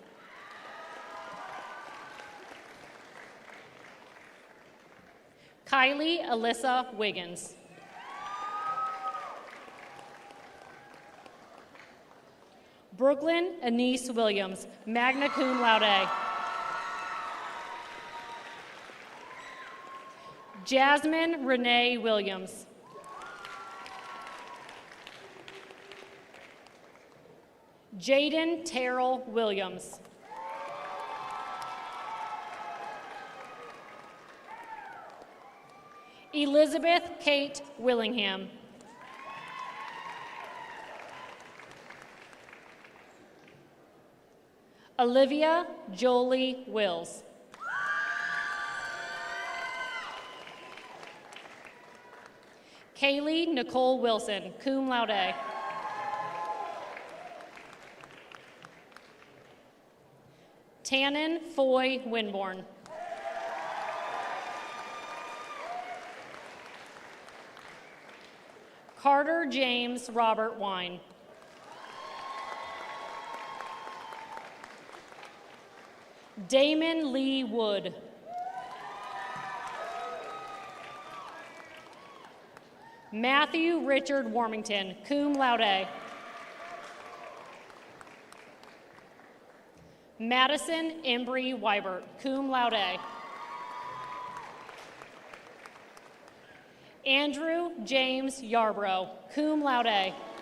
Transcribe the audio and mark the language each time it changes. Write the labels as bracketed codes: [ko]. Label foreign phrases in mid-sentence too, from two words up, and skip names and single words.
[en] Kylie Alyssa Wiggins. Brooklyn Anise Williams, [la] magna cum laude. [en] Jasmine Renee Williams. Jaden Terrell Williams. Elizabeth Kate Willingham. Olivia Jolie Wills. Kaylee Nicole Wilson, [la] cum laude. [en] Tannen Foy Winborn. Carter James Robert Wine. Damon Lee Wood. Matthew Richard Warmington, [la] cum laude. [en] Madison Embry Weibert, [la] cum laude. [en] Andrew James Yarbrough, [la] cum laude.